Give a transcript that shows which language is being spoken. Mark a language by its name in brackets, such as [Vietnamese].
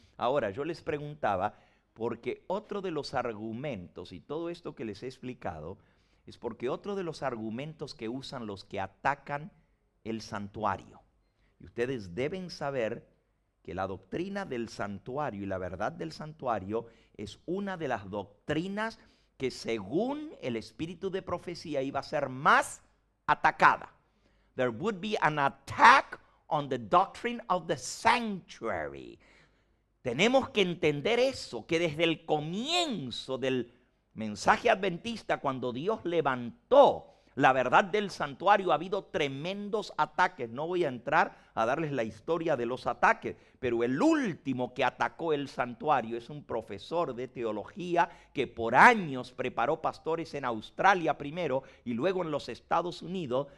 [Spanish] Ahora, yo les preguntaba, porque otro de los argumentos, y todo esto que les he explicado, es porque otro de los argumentos que usan los que atacan el santuario. Y ustedes deben saber que la doctrina del santuario y la verdad del santuario es una de las doctrinas que según el espíritu de profecía iba a ser más atacada. [English] There would be an attack on the doctrine of the sanctuary. [Spanish] Tenemos que entender eso, que desde el comienzo del mensaje adventista, cuando Dios levantó la verdad del santuario, ha habido tremendos ataques. No voy a entrar a darles la historia de los ataques, pero el último que atacó el santuario es un profesor de teología que por años preparó pastores en Australia primero y luego en los Estados Unidos.